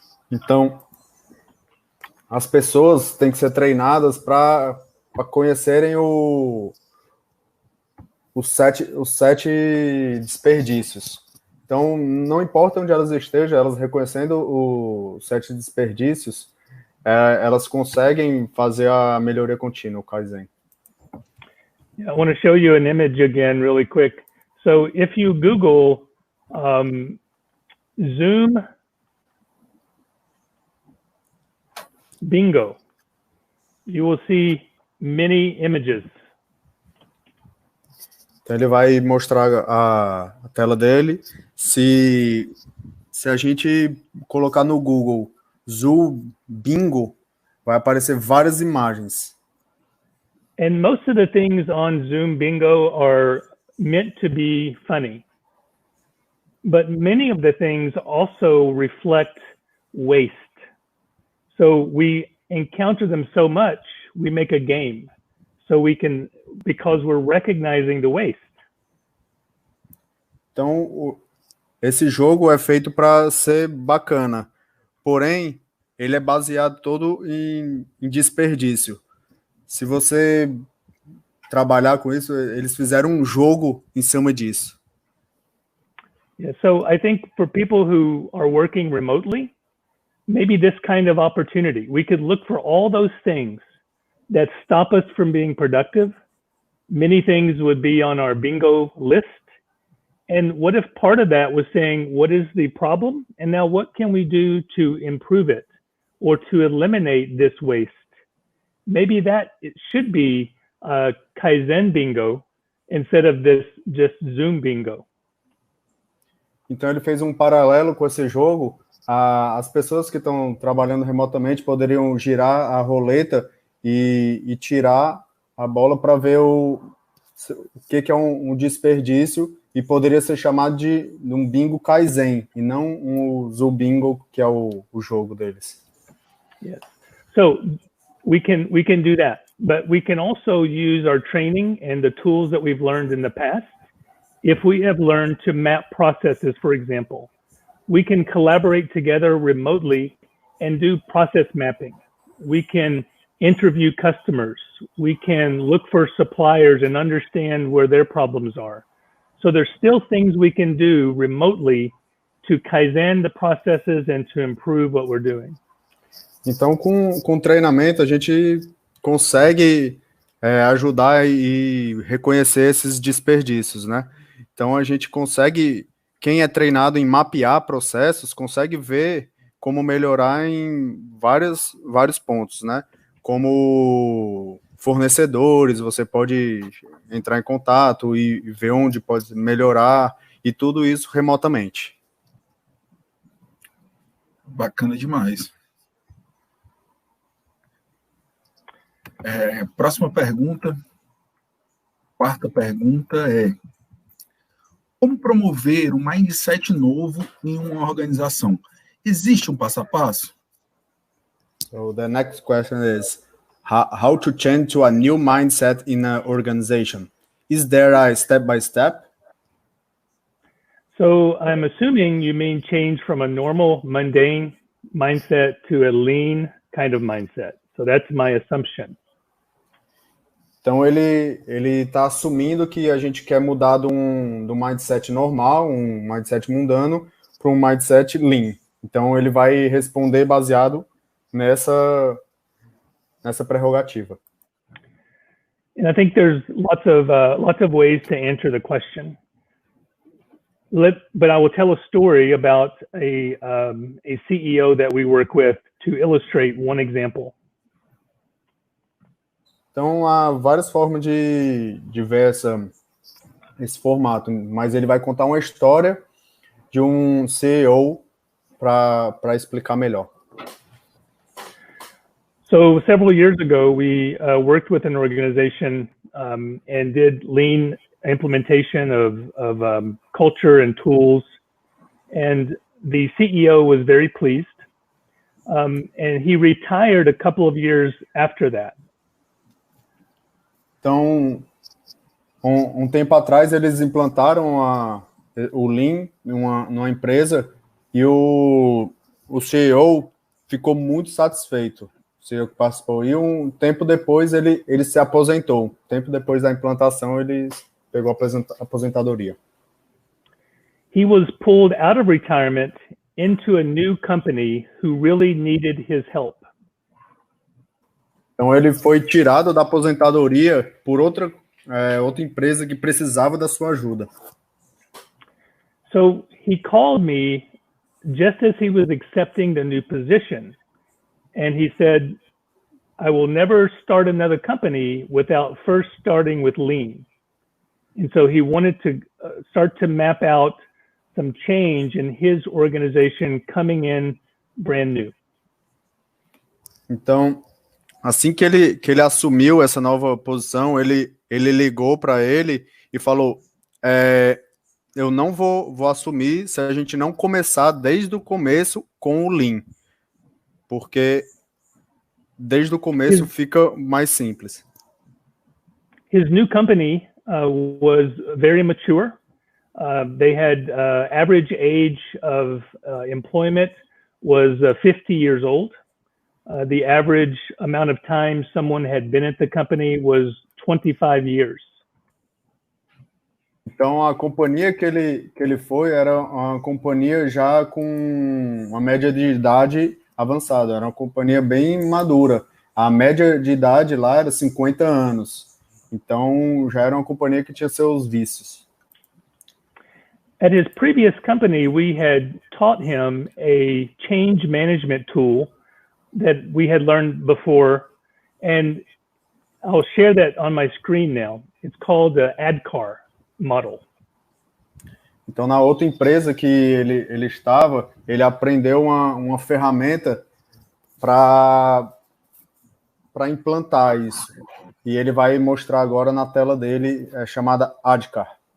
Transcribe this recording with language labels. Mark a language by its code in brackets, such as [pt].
[pt] Então, as pessoas têm que ser treinadas para conhecerem os 7 desperdícios. Então, não importa onde elas estejam, elas reconhecendo os 7 desperdícios, elas conseguem fazer a melhoria contínua, o Kaizen. [en] I want to show you an image again really quick. So if you Google Zoom Bingo, you will see many images. [pt] Então ele vai mostrar a tela dele. Se a gente colocar no Google Zoom Bingo, vai aparecer várias imagens. [en] And most of the things on Zoom Bingo are meant to be funny. But many of the things also reflect waste. So we encounter them so much, we make a game. So we can, because we're recognizing the waste. [pt] Então, esse jogo é feito para ser bacana. Porém, ele é baseado todo em desperdício. Se você trabalhar com isso, eles fizeram um jogo em cima disso. [en] Yeah, so I think for people who are working remotely, maybe this kind of opportunity, we could look for all those things that stop us from being productive. Many things would be on our bingo list. And what if part of that was saying, what is the problem? And now what can we do to improve it or to eliminate this waste? Maybe it should be Kaizen bingo instead of this just Zoom bingo. [pt] Então ele fez um paralelo com esse jogo. As pessoas que estão trabalhando remotamente poderiam girar a roleta e tirar a bola para ver o que é um desperdício, e poderia ser chamado de um bingo Kaizen e não um Zoom bingo, que é o jogo deles. [en] Yes. So we can do that, but we can also use our training and the tools that we've learned in the past. If we have learned to map processes, for example, we can collaborate together remotely and do process mapping. We can interview customers. We can look for suppliers and understand where their problems are. So there's still things we can do remotely to Kaizen the processes and to improve what we're doing. [pt] Então, com treinamento, a gente consegue ajudar e reconhecer esses desperdícios, né? Então, a gente consegue, quem é treinado em mapear processos, consegue ver como melhorar em vários pontos, né? Como fornecedores, você pode entrar em contato e ver onde pode melhorar, e tudo isso remotamente. Bacana demais. Próxima pergunta, 4ª pergunta é: como promover um mindset novo em uma organização? Existe um passo a passo? [en] So the next question is, how to change to a new mindset in an organization. Is there a step-by-step? So I'm assuming you mean change from a normal, mundane mindset to a lean kind of mindset. So that's my assumption. [pt] Então ele está assumindo que a gente quer mudar do mindset normal, um mindset mundano, para um mindset lean. Então ele vai responder baseado nessa prerrogativa. [en] And I think there's lots of ways to answer the question. But I will tell a story about a CEO that we work with to illustrate one example. [pt] Então há várias formas de ver esse formato, mas ele vai contar uma história de um CEO para explicar melhor. [en] So several years ago, we worked with an organization and did lean implementation of culture and tools. And the CEO was very pleased. And he retired a couple of years after that. [pt] Então, um tempo atrás, eles implantaram o Lean numa empresa e o CEO ficou muito satisfeito. O CEO que participou. E um tempo depois, ele se aposentou. Um tempo depois da implantação, ele pegou a aposentadoria. [en] He was pulled out of retirement into a new company who really needed his help. [pt] Então ele foi tirado da aposentadoria por outra empresa que precisava da sua ajuda. [en] So he called me just as he was accepting the new position. And he said, I will never start another company without first starting with lean. And so he wanted to start to map out some change in his organization coming in brand new. [pt] Então, assim que ele assumiu essa nova posição, ele ligou para ele e falou, eu não vou assumir se a gente não começar desde o começo com o Lean, porque desde o começo fica mais simples. [en] His new company was very mature. They had average age of employment was 50 years old. The average amount of time someone had been at the company was 25 years. [pt] Então, a companhia que ele foi era uma companhia já com uma média de idade avançada. Era uma companhia bem madura. A média de idade lá era 50 anos. Então, já era uma companhia que tinha seus vícios. [en] At his previous company, we had taught him a change management tool that we had learned before, and I'll share that on my screen now. It's called the ADKAR model. [pt] Então, na outra empresa que ele estava, ele aprendeu uma ferramenta para implantar isso. E ele vai mostrar agora na tela dele, chamada ADKAR.